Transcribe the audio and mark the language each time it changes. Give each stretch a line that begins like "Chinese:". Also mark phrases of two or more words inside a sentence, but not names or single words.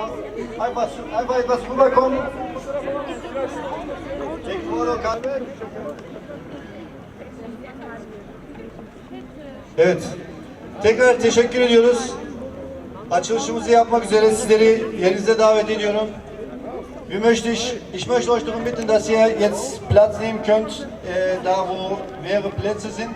German: Einfach etwas rüberkommen.
Turkish: Evet. Tekrar teşekkür ediyoruz. Açılışımızı yapmak üzere sizleri yerinize davet ediyorum.
German: Ich möchte euch darum bitten, dass ihr jetzt Platz nehmen könnt, da wo leere Plätze sind.